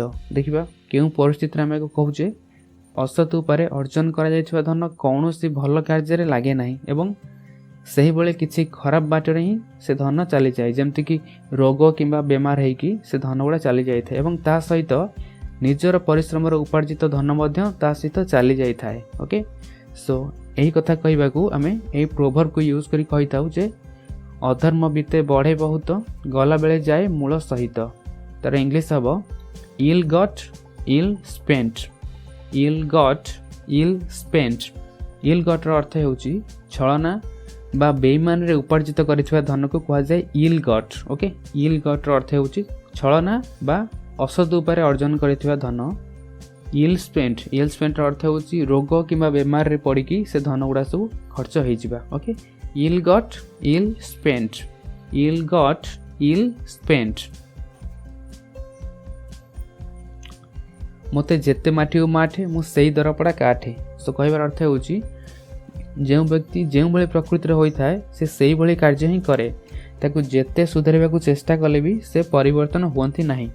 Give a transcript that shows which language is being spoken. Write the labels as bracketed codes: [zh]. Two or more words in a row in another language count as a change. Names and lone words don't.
[or] ଦେଖିବା କେଉଁ ପରିସ୍ଥିତିରେ ଆମେ କହୁଛେ ଅସତ ଉପାୟରେ ଅର୍ଜନ କରାଯାଇଥିବା ଧନ କୌଣସି ଭଲ କାର୍ଯ୍ୟରେ ଲାଗେ ନାହିଁ ଏବଂ ସେହିଭଳି କିଛି ଖରାପ ବାଟରେ ହିଁ ସେ ଧନ ଚାଲିଯାଏ, ଯେମିତିକି ରୋଗ କିମ୍ବା ବେମାର ହେଇକି ସେ ଧନ ଗୁଡ଼ା ଚାଲିଯାଇଥାଏ ଏବଂ ତା ସହିତ ନିଜର ପରିଶ୍ରମର ଉପାର୍ଜିତ ଧନ ମଧ୍ୟ ତା ସହିତ ଚାଲିଯାଇଥାଏ. [en] okay, so [or] ଏହି କଥା କହିବାକୁ ଆମେ ଏହି [en] proverbକୁ use [or] କରି କହିଥାଉ ଯେ ଅଧର୍ମ ବିତେ ବଢ଼େ ବହୁତ ଗଲାବେଳେ ଯାଏ ମୂଳ ସହିତ. ତାର ଇଂଲିଶ ହେବ [en] ill got ill spent. ill got ill spent. ill got [or] ର ଅର୍ଥ ହେଉଛି ଛଳନା ବା ବେଇମାନରେ ଉପାର୍ଜିତ କରିଥିବା ଧନକୁ କୁହାଯାଏ [en] ill got. [or] ଓକେ, [en] ill got [or] ର ଅର୍ଥ ହେଉଛି ଛଳନା ବା ଅସତ ଉପାୟରେ ଅର୍ଜନ କରିଥିବା ଧନ. [en] ill spent. ill spent [or] ର ଅର୍ଥ ହେଉଛି ରୋଗ କିମ୍ବା ବେମାରରେ ପଡ଼ିକି ସେ ଧନ ଗୁଡ଼ା ସବୁ ଖର୍ଚ୍ଚ ହେଇଯିବା. ଓକେ, [en] ill got ill spent. ill got ill spent. [or] ମୋତେ ଯେତେ ମାଠିବୁ ମାଠେ ମୁଁ ସେଇ ଦରପଡ଼ା କାଠେ. ସୋ କହିବାର ଅର୍ଥ ହେଉଛି ଯେଉଁ ବ୍ୟକ୍ତି ଯେଉଁଭଳି ପ୍ରକୃତିରେ ହୋଇଥାଏ ସେ ସେଇଭଳି କାର୍ଯ୍ୟ ହିଁ କରେ. ତାକୁ ଯେତେ ସୁଧାରିବାକୁ ଚେଷ୍ଟା କଲେ ବି ସେ ପରିବର୍ତ୍ତନ ହୁଅନ୍ତି ନାହିଁ.